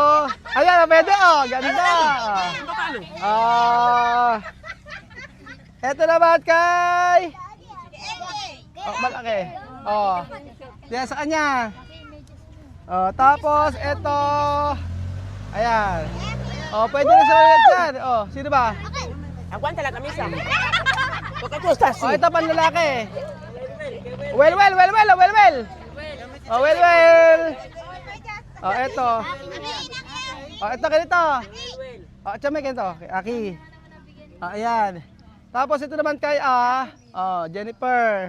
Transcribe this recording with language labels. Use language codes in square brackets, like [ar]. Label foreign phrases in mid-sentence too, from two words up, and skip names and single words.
[tl] Ayan, pwede, Ganda. Ito naman kay... malaki. Diyan sa kanya. Tapos ito. Ayan. Pwede na sa dyan. Sino ba? [es] Aguanta la camisa. ¿Por qué tú estás así? [tl] Ito panlalaki. Well. Ito. Ito ganito. Chame ganito. Aki. Ayan. Tapos ito naman kay Jennifer.